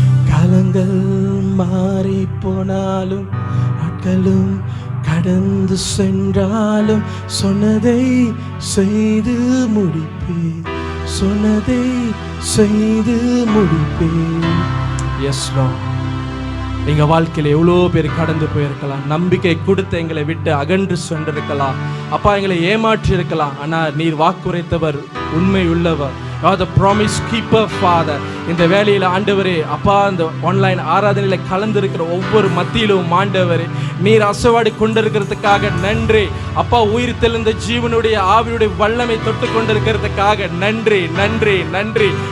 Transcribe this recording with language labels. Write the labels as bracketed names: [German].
[Tamil] காலங்கள் மாறி போனாலும் நாட்களும் கடந்து சென்றாலும் சொன்னதை செய்து முடிப்பேன், சொன்னதை செய்து முடிப்பேன். [English] yes lord, [Tamil] எங்க வாழ்க்கையில எவ்வளோ பேர் கடந்து போயிருக்கலாம், நம்பிக்கை கொடுத்து எங்களை விட்டு அகன்று சென்றிருக்கலாம், அப்பா எங்களை ஏமாற்றி இருக்கலாம். ஆனால் நீர் வாக்குரைத்தவர் உண்மை உள்ளவர். [English] You are the promise keeper, Father. [Tamil] இந்த வேளையில் ஆண்டவரே, அப்பா இந்த ஆன்லைன் ஆராதனையில் கலந்திருக்கிற ஒவ்வொரு மத்தியிலும் ஆண்டவரே நீர் அசைவாடி கொண்டிருக்கிறதுக்காக நன்றி. அப்பா உயிர் தெளிந்த ஜீவனுடைய ஆவியுடைய வல்லமை தொட்டு கொண்டிருக்கிறதுக்காக நன்றி, நன்றி, நன்றி.